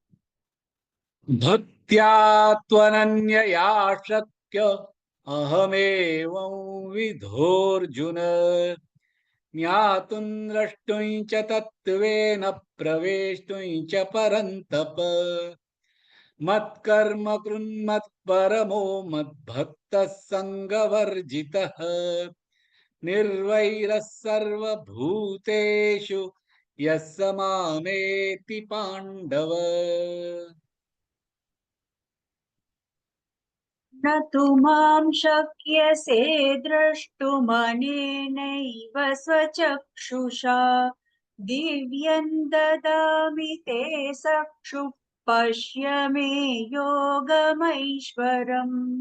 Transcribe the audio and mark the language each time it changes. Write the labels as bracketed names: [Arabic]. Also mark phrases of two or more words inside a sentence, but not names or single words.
[Sanskrit] भक्त्या त्वनन्यया शक्य अहमेवं विधोऽर्जुन ज्ञातुम् द्रष्टुम् च तत्त्वेन प्रवेष्टुम् च परन्तप मत्कर्म कृन्मत् परमो मद्भक्तः सङ्गवर्जितः निर्वैरः सर्वभूतेषु यस् मामेति पाण्डव. न तु मां शक्यसे द्रष्टुमनेनैव स्वचक्षुषा दिव्यं ददामि ते चक्षुः पश्य मे योगमैश्वरम्.